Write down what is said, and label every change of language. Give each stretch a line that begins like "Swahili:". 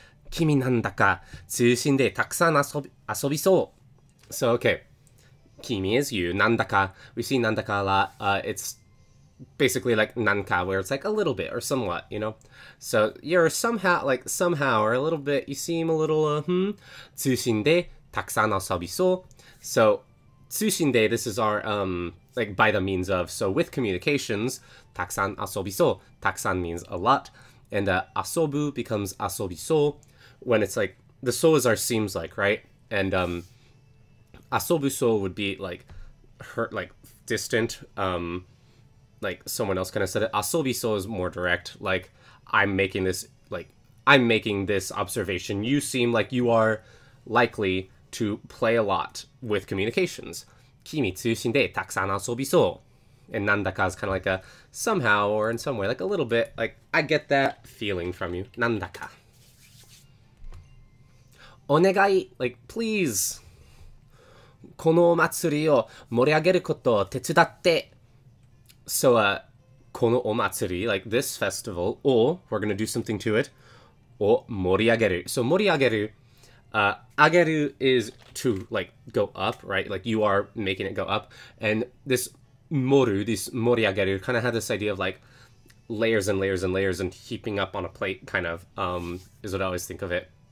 Japanese: 君なんだか通信でたくさん遊びそう.
English: So, okay. 君 is you. なんだか. We see なんだか a lot. It's basically like なんか, where it's like a little bit or somewhat, you know? So, you're somehow or a little bit, you seem a little,
Japanese: 通信でたくさん遊びそう.
English: So, 通信で, this is our, like, by the means of. So, with communications, たくさん遊びそう. たくさん means a lot. And 遊ぶ becomes 遊びそう. When it's like, the so is our seems like, right? And 遊ぶそう would be like, hurt, like, distant, like someone else kind of said it. Asobiso is more direct. Like I'm making this observation. You seem like you are likely to play a lot with communications.
Japanese: Kimi tsushin de takusan asobiso.
English: And nandaka is kind of like a somehow or in some way, like a little bit, like I get that feeling from you.
Japanese: Nandaka.
English: Onegai, like please.
Japanese: このお祭りを盛り上げることを手伝って。
English: So,
Japanese: このお祭り,
English: like this festival, or we're going to do something to it, を盛り上げる. So, 盛り上げる, 上げる is to, like, go up, right? Like, you are making it go up. And this 盛る, this 盛り上げる, kind of had this idea of, like, layers and layers and layers and heaping up on a plate, kind of, is what I always think of it.